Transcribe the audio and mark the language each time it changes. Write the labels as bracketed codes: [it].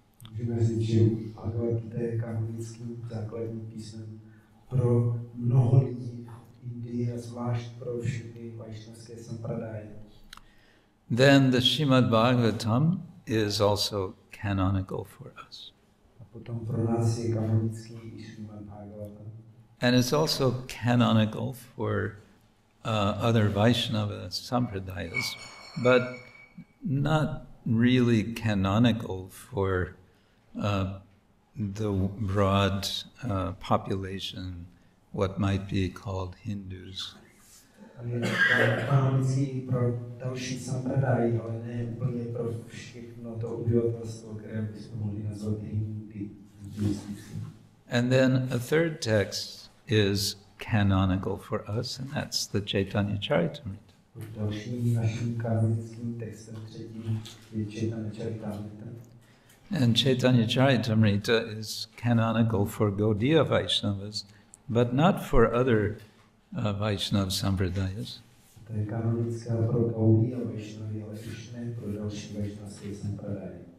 [cs] Můžeme říct, že Bhagavad Gita je kanonickým základním písmem pro mnoho lidí v Indii a zvlášť pro všechny vaishnavské sampradaje. [en] Then the Srimad Bhagavatam is also canonical for us. [cs] A potom pro nás je kanonický i Srimad Bhagavatam. [en] And it's also canonical for other Vaishnava sampradayas, but not really canonical for the broad population, what might be called Hindus. [cs] Kanonický pro další sampradaje, ale ne úplně pro všechno to obyvatelstvo, které bychom mohli nazvat Hindy. [en] And then a third text is canonical for us, and that's the Chaitanya Charitamrita. [cs] Dalším naším kanonickým textem třetím je Chaitanya Charitamrita. [en] And Chaitanya Charitamrita is canonical for Gaudiya Vaishnavas, but not for other Vaishnava sampradayas. [cs] To je kanonická pro Gaudiya Vaishnavy, ale už ne pro další vaishnavské sampradaje.